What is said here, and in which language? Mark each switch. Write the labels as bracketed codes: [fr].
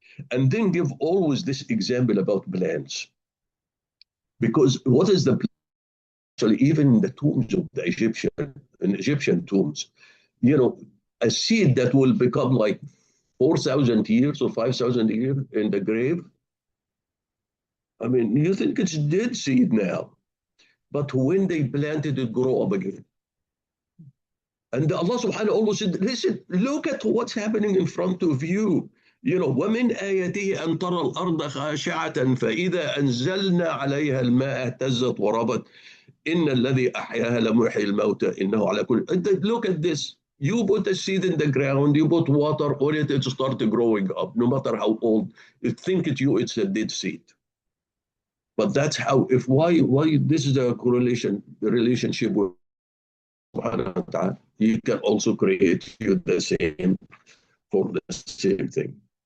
[en] And then give always this example about plants. Because what is the actually even in the tombs of the Egyptian tombs, a seed that will become like 4,000 years or 5,000 years in the grave. I mean, you think it's dead seed now, but when they planted it, grow up again. And Allah subhanahu wa ta'ala said, listen, look at what's happening in front of you. [ar] ومن آياته أن ترى الأرض خاشعة فإذا أنزلنا عليها الماء اهتزت وربت إن الذي أحياها لمحيي الموتى إنه على كل. [en] Look at this. You put a seed in the ground, you put water on it, it starts growing up, no matter how old. You think it's a dead seed. But that's how, why this is the correlation, the relationship with subhanahu wa ta'ala. He can also create you the same for the same thing.